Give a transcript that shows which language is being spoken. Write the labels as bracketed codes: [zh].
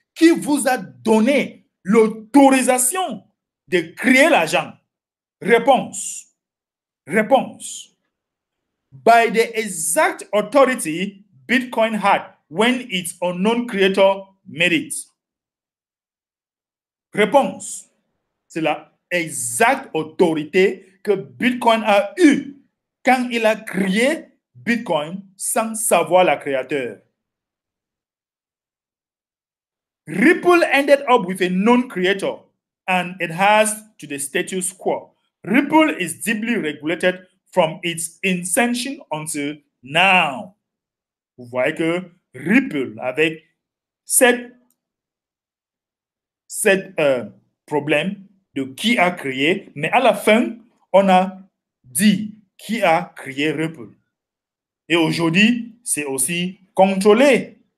[fr] Qui vous a donné l'autorisation de créer l'argent? Réponse. Réponse. [en] By the exact authority Bitcoin had when its unknown creator made it. [fr] Réponse. C'est la exacte autorité que Bitcoin a eue quand il a créé Bitcoin sans savoir la créateur. [en] Ripple ended up with a known creator and it has to the status quo. Ripple is deeply regulated from its inception until now. [fr] Vous voyez que Ripple, avec cette problème de qui a créé, mais à la fin, on a dit qui a créé Ripple. Et aujourd'hui, c'est aussi contrôlé.